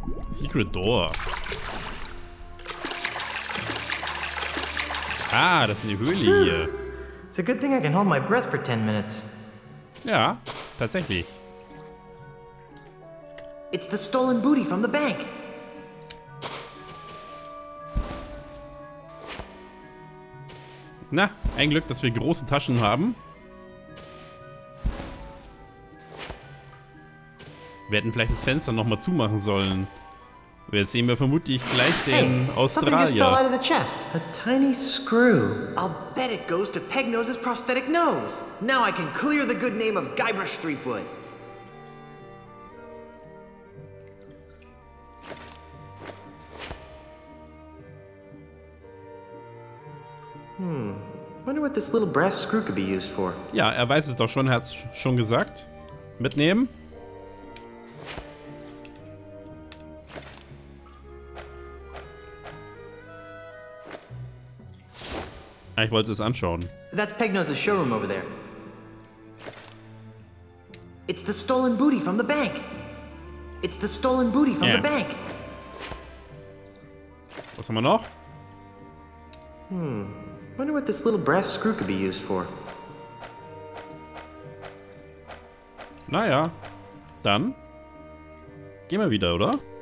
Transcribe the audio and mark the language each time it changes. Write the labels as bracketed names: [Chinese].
[English] Secret Door. [German] Ah, das ist eine Höhle hier. [English] It's a good thing I can hold my breath for 10 minutes. [German] Ja, tatsächlich. [English] It's the stolen booty from the bank. [German] Na, ein Glück, dass wir große Taschen haben. Wir hätten vielleicht das Fenster nochmal zumachen sollen. Jetzt sehen wir vermutlich gleich den [English] Something just fell out [German] Australier. [English] of the chest. A tiny screw. I'll bet it goes to Pegnose's prosthetic nose. Now I can clear the good name of Guybrush Threepwood. Wonder what this little brass screw could be used for. [German] Ja, er weiß es doch schon, er hat es schon gesagt. Mitnehmen. Ich wollte es anschauen. [English] That's Pegnose's showroom over there. It's the stolen booty from the bank. It's the stolen booty from Yeah. the bank. [German] Was haben wir noch? [English] Wonder what this little brass screw could be used for. [German] Naja, dann gehen wir wieder, oder?